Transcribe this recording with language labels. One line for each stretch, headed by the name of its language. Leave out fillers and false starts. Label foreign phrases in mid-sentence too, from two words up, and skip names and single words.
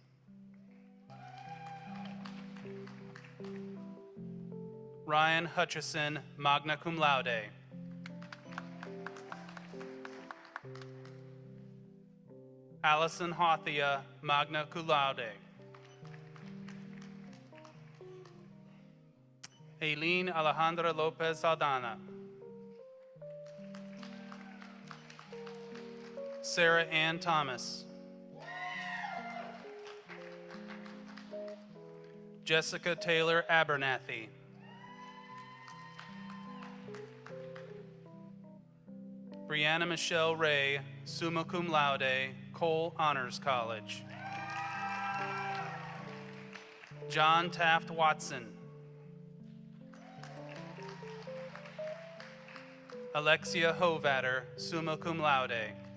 English: Ryan Hutchison,
Latin: magna cum laude.
English: Allison Hothia,
Latin: magna cum laude.
English: Aileen Alejandra Lopez Aldana. Sarah Ann Thomas. Jessica Taylor Abernathy. Brianna Michelle Ray,
Latin: summa cum laude,
English: Cole Honors College. John Taft Watson. Alexia Hovatter,
Latin: summa cum laude.